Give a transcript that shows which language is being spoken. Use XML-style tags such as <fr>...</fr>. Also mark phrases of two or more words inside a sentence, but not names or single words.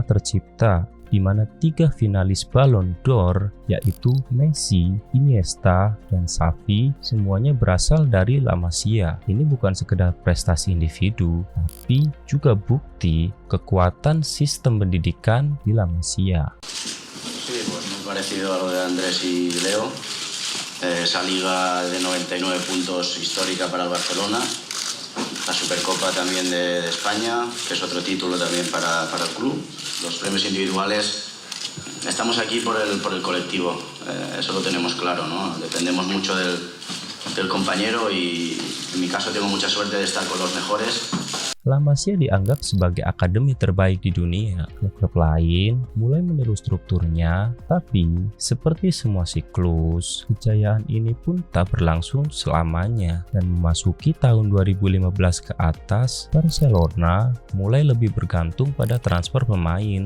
<id>tercipta di mana 3 finalis Ballon d'Or yaitu Messi, Iniesta, dan Xavi semuanya berasal dari La Masia. Ini bukan sekedar prestasi individu, tapi juga bukti kekuatan sistem pendidikan di La Masia.</id> <es>Sí, pues muy parecido a lo de Andrés y Leo. Esa liga de 99 puntos histórica para el Barcelona. La Supercopa también de España, que es otro título también para el club. Los premios individuales, estamos aquí por el colectivo, eso lo tenemos claro, ¿no? Dependemos mucho del compañero y en mi caso tengo mucha suerte de estar con los mejores.</es> <id>La Masia dianggap sebagai akademi terbaik di dunia. Klub-klub lain mulai meniru strukturnya, tapi seperti semua siklus, kejayaan ini pun tak berlangsung selamanya. Dan memasuki tahun 2015 ke atas, Barcelona mulai lebih bergantung pada transfer pemain.</id>